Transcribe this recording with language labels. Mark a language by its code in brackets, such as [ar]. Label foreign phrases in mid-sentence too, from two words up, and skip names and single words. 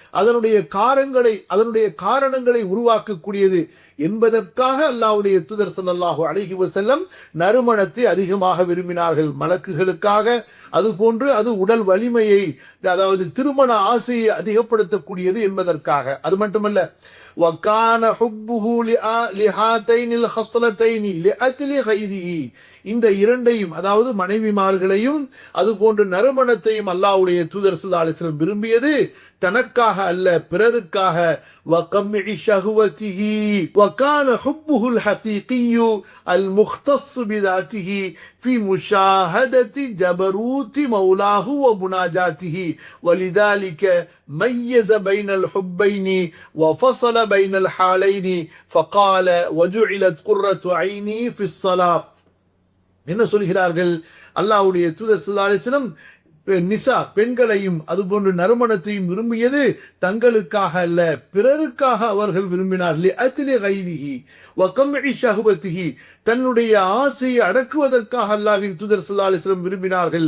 [ta] அதனுடைய காரணங்களை உருவாக்கக்கூடியது என்பதற்காக அல்லாஹ்வுடைய தூதர் [ar] صلى الله عليه وسلم [ta] நறுமணத்தை அதிகமாக விரும்பினார்கள். மலக்குகளுக்காக, அதுபோன்று அது உடல் வலிமையை, அதாவது திருமண ஆசையை அதிகப்படுத்தக்கூடியது என்பதற்காக. அது மட்டுமல்ல, [ar] وَكَانَ حُبُّهُ لِهَاتَيْنِ الْخَصْلَتَيْنِ لِأَجْلِ غَيْرِهِ. [ta] இந்த இரண்டையும், அதாவது மனைவிமார்களையும் அதுபோன்று நறுமணத்தையும் அல்லாஹ்வுடைய தூதர் [ar] صلى الله عليه وسلم [ta] விரும்பியது தனக்காக அல்ல, பிறருக்காக. [ar] وَقَمْعِ شَهْوَتِهِ وَكَانَ حُبُّهُ الْحَقِيقِيُّ الْمُخْتَصُّ بِذَاتِهِ في مشاهدة جبروت مولاه ومناجاته. ولذلك ميز بين الحبين وفصل بين الحالين فقال وجعلت قرة عيني في الصلاة. [ta] என்ன சொல்கிறார்கள்? அல்லாஹ்வுடைய தூதர் [ar] صلى الله عليه وسلم [ta] நிசா பெண்களையும் அதுபோன்று நறுமணத்தையும் விரும்பியது தங்களுக்காக அல்ல, பிறருக்காக அவர்கள் விரும்பினார்கள். தன்னுடைய ஆசையை அடக்குவதற்காக அல்லாஹ்வின் தூதர் [ar] صلى الله عليه وسلم [ta] விரும்பினார்கள்.